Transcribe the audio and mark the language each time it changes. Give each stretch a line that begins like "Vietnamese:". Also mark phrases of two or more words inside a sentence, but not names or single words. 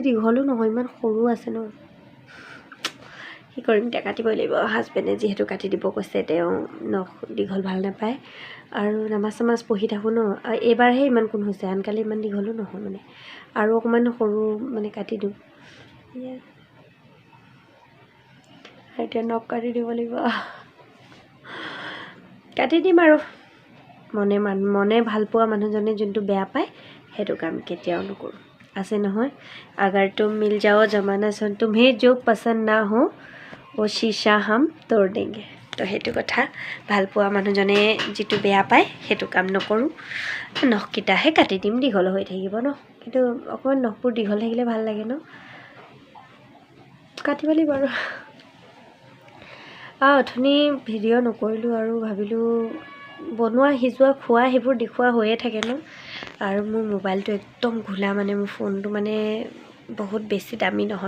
Assamese: দীঘলো নহয় ইমান সৰু আছে ন কি কৰিম এতিয়া কাটিবই লাগিব হাজবেণ্ডে যিহেতু কাটি দিব কৈছে তেওঁ নখ দীঘল ভাল নাপায় আৰু নামাজ চামাজ পঢ়ি থাকোঁ ন এইবাৰহে ইমান কোন হৈছে আনকালে ইমান দীঘলো নহয় মানে আৰু অকণমান সৰু মানে কাটি দিওঁ এতিয়া নখ কাটি দিব লাগিব কাটি দিম আৰু মনে ভাল পোৱা মানুহজনে যোনটো বেয়া পায় সেইটো কাম কেতিয়াও নকৰোঁ আছে নহয়
Hindi: अगर तुम मिल जाओ ज़माना
Assamese: চোন তুমহে
Hindi: जो पसंद ना हो वो शीशा हम तोड़ देंगे
Assamese: তো সেইটো কথা ভাল পোৱা মানুহজনে যিটো বেয়া পায় সেইটো কাম নকৰোঁ নখকেইটাহে কাটি দিম দীঘল হৈ থাকিব ন কিন্তু অকণমান নখবোৰ দীঘল থাকিলে ভাল লাগে ন কাটিব লাগিব আৰু অথনি ভিডিঅ' নকৰিলোঁ আৰু ভাবিলোঁ বনোৱা সিজোৱা খোৱা সেইবোৰ দেখুওৱা হৈয়ে থাকে ন আৰু মোৰ মোবাইলটো একদম ঘোলা মানে মোৰ ফোনটো মানে বহুত বেছি দামী নহয়